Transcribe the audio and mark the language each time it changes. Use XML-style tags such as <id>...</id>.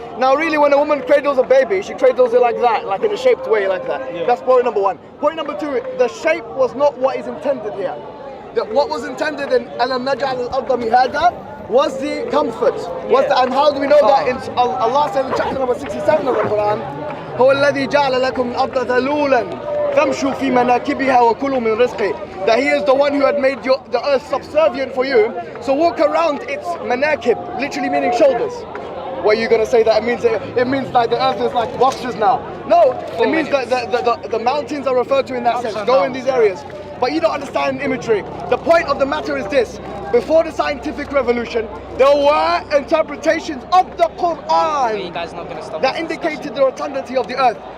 <en>Now really when a woman cradles a baby, she cradles it like that, like in a shaped way like that. Yeah. That's point number one. Point number two, the shape was not what is intended here. What was intended in Alam Naj'al al-Arda Mihada was the comfort. And how do we know that? Allah said in chapter number 67 of the Quran,</en> <ar>هو الذي جعل لكم الأرض ذلولا فامشوا في مناكبها وكلوا من رزقه.</ar> <en>That He is the one who had made the earth subservient for you. So walk around its manakib, literally meaning shoulders. What are you going to say that it means like the earth is like boxes now? No, it means that the mountains are referred to in that sense. Go in these areas. But you don't understand imagery. The point of the matter is this: before the scientific revolution, there were interpretations of the Quran that indicated the rotundity of the earth.</en>